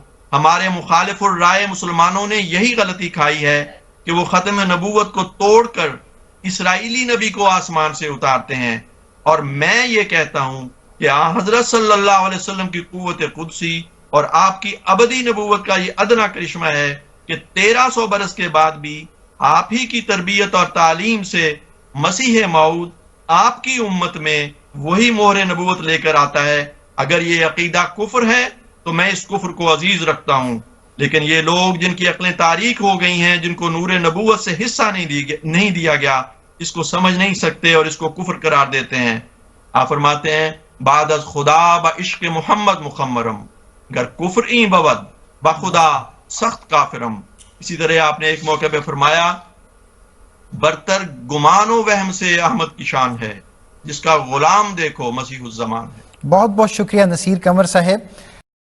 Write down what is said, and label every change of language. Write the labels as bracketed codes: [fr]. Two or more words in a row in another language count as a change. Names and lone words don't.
[ur] ہمارے مخالف الرائے مسلمانوں نے یہی غلطی کھائی ہے کہ وہ ختم نبوت کو توڑ کر اسرائیلی نبی کو آسمان سے اتارتے ہیں، اور میں یہ کہتا ہوں کہ حضرت صلی اللہ علیہ وسلم کی قوت قدسی اور آپ کی ابدی نبوت کا یہ ادنا کرشمہ ہے کہ 1300 برس کے بعد بھی آپ ہی کی تربیت اور تعلیم سے مسیح موعود آپ کی امت میں وہی مہر نبوت لے کر آتا ہے۔ اگر یہ عقیدہ کفر ہے تو میں اس کفر کو عزیز رکھتا ہوں، لیکن یہ لوگ جن کی عقلیں تاریک ہو گئی ہیں، جن کو نور نبوت سے حصہ نہیں دیا گیا، اس کو سمجھ نہیں سکتے اور اس کو کفر قرار دیتے ہیں۔ آپ فرماتے ہیں [fa] بعد از خدا با عشق محمد مخمرم، گر کفر این بود با خدا سخت کافرم۔ [ur] اسی طرح آپ نے ایک موقع پہ فرمایا برتر گمان و وہم سے احمد کی شان ہے، جس کا غلام دیکھو مسیح الزمان ہے۔ بہت بہت شکریہ نصیر قمر صاحب۔